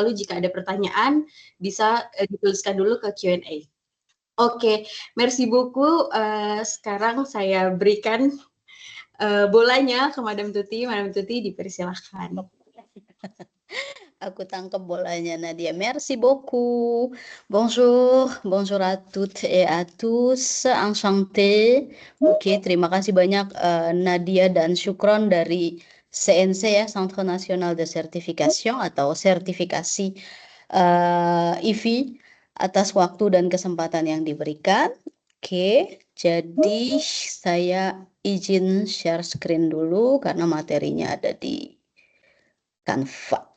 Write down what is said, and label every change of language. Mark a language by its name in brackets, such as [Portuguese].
[Indonesian] Lalu jika ada pertanyaan bisa dituliskan dulu ke Q&A. Oke, [French] merci beaucoup. [Indonesian] Sekarang saya berikan bolanya ke Madam Tuti. Madam Tuti dipersilahkan. Aku tangkap bolanya Nadia. [French] Merci beaucoup. Bonjour, bonjour à toutes et à tous. Enchanté. [Indonesian] Oke, terima kasih banyak Nadia dan Syukron dari CNC ya, Centre National de Certification atau sertifikasi IVI atas waktu dan kesempatan yang diberikan. Oke, jadi saya izin share screen dulu karena materinya ada di Canva.